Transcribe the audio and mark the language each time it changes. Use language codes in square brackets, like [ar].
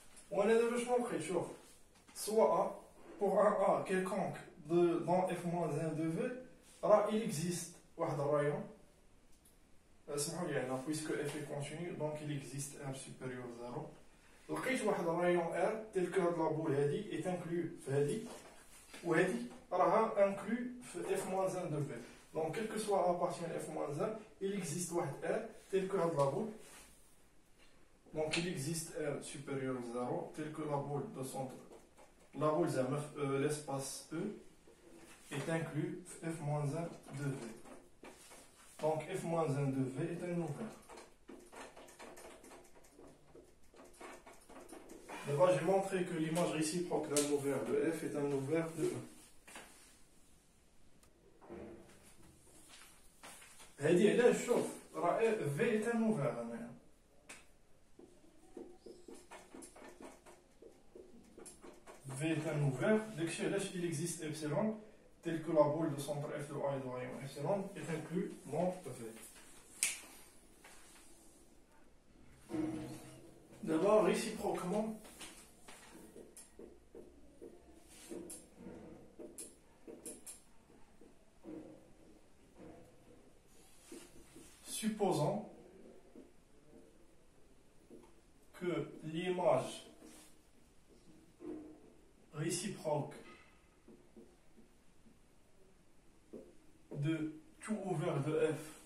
[ar] وانا دابا شنو بقيت شوف [fr] soit pour un A quelconque dans f-1 de V راه il existe [ar] واحد الرايون اسمحوا لي هنا [fr] puisque f est continu donc il existe r supérieur à 0. [ar] لقيت واحد الرايون [fr] r tel que [ar] هاد لابول هادي [fr] est inclus [ar] في هادي وهادي راها inclus في [fr] f-1 de v. Donc quel que soit a appartient f-1 il existe واحد r tel que [ar] هاد لابول. [fr] Donc il existe r supérieur à 0 tel que la boule de centre. La boule l'espace E est inclus f-1 de v. Donc f-1 de v est un ouvert. D'abord j'ai montré que l'image réciproque d'un ouvert de f est un ouvert de E. [ar] هذه علاش شوف راه [fr] v est un ouvert [ar] هنايا. [fr] V est un ouvert, il existe epsilon, tel que la boule de centre F de A et de rayon epsilon est inclus dans V. D'abord, réciproquement, supposons que l'image réciproque de tout ouvert de f